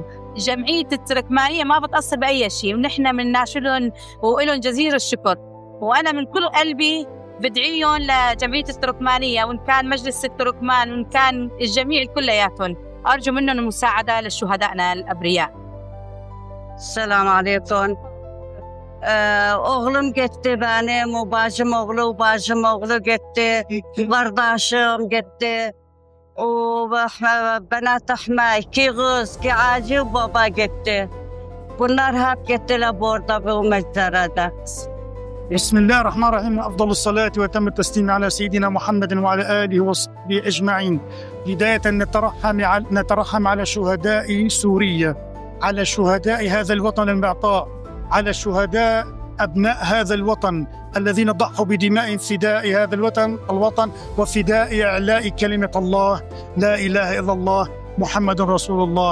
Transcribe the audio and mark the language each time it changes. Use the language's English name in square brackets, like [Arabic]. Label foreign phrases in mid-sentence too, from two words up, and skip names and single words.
[Arabic] جمعية التركمانية ما بتقصر بأي شيء، ونحن بنناشدهم وإلهم جزيل الشكر. وأنا من كل قلبي بدعيهم لجمعية التركمانية، وإن كان مجلس التركمان وإن كان الجميع كلياتهم، أرجو منهم المساعدة لشهدائنا الأبرياء. السلام عليكم. [Turkish] Oğlum gitti benim, o bacım oğlu gitti, kardeşim gitti, o bana tahma iki kız, iki acı baba gitti. Bunlar hep gittiler burada bu mezarada. [Arabic] بسم الله الرحمن الرحيم. أفضل الصلاة وتم التسليم على سيدنا محمد وعلى آله وصحبه أجمعين. بداية نترحم على شهداء سوريا، على شهداء هذا الوطن المعطاء، على شهداء أبناء هذا الوطن الذين ضحوا بدماء فداء هذا الوطن وفداء إعلاء كلمة الله لا إله إلا الله محمد رسول الله.